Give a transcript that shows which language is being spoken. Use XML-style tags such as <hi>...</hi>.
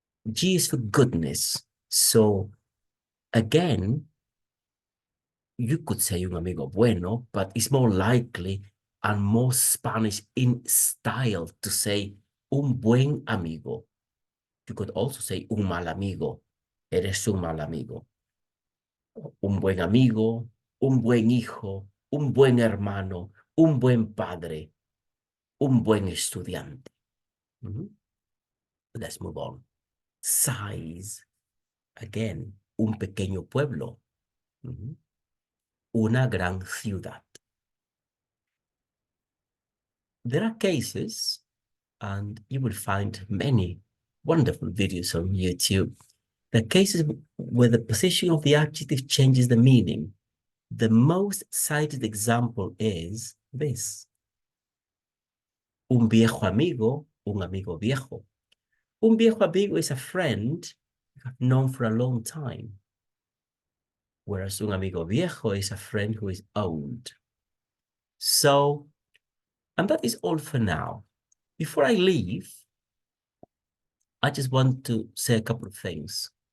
<en>G is for goodness. So again, you could say</en> <es>un amigo bueno,</es> <en>but it's more likely and more Spanish in style to say</en> <es>un buen amigo.</es> <en>You could also say</en> <es>un mal amigo. Eres un mal amigo. Un buen amigo, un buen hijo, un buen hermano, un buen padre, un buen estudiante.</es> <en>Let's move on. Size. Again,</en> <es>un pequeño pueblo. Una gran ciudad.</es> <en>There are cases, and you will find many wonderful videos on YouTube. The cases where the position of the adjective changes the meaning. The most cited example is this.</en> <es>Un viejo amigo, un amigo viejo. Un viejo amigo</es> <en>is a friend known for a long time, whereas</en> <es>un amigo viejo</es> <en>is a friend who is old. So, and that is all for now. Before I leave, I just want to say a couple of things.</en>